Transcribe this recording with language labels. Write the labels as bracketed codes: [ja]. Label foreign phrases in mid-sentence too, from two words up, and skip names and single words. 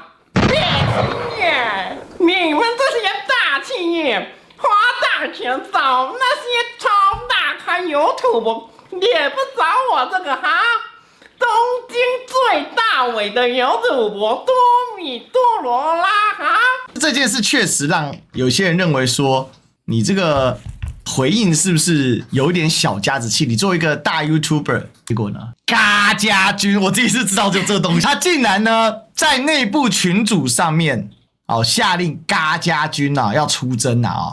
[zh] 別企業，你們這些大企業花大錢找那些超大咖YouTube，也不找我這個哈！東京最大尾的游主播多米多羅拉哈！這件事確實讓有些人認為說，你這個回應是不是有一點小家子氣？你作為一個大 YouTuber， 結果呢？嘎家軍，我自己是知道就這個東西，他竟然呢在內部群組上面下令嘎家軍啊要出征啊！